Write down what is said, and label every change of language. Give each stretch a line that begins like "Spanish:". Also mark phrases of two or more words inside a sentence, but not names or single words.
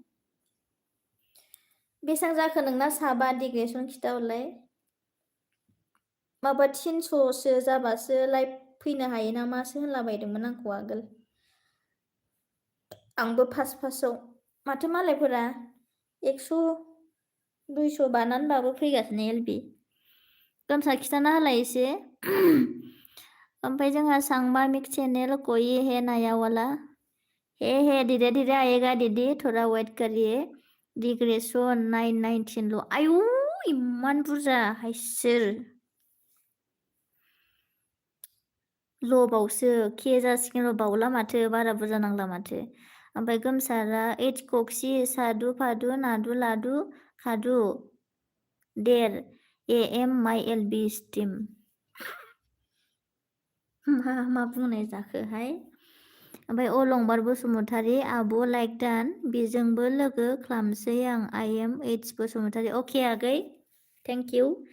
Bodo: बेसेबां जाखो नोंना साबा डिग्रेसन खिथाहरलाय माबा 300सो जाबासो लाइभ फैनो हायो नामासो होनलाबायदोंमोन आंखौ आगोल आंबो फार्स्टआव माथो मालायफोरा 100-200 बानानैबाबो फैगासिनो एलबी गोमसार खिथाना होलाय एसे ओमफ्राय जोंहा सांबा मिक्स चैनल
Hindi: कोई है नया वाला हे धीरे धीरे आएगा दीदी थोड़ा वेट करिए
Bodo: डिग्रेसन 919 आयु इमान बुरजा हायसोर लबावसो के जासिगोन बावला माथो बारा बुरजा नांला माथो ओमफ्राय गोमसारा एच कक्सि सादु फादु नादु लादु खादु देर AM माइ एलबी स्ट्रीम मा बुंनाय जाखोहाय ओमफ्राय अलंबार बसुमतारी आब' लाइक दान बेजोंबो लोगो खालामसै आं IM H बसुमतारी अके आगै
English: thank you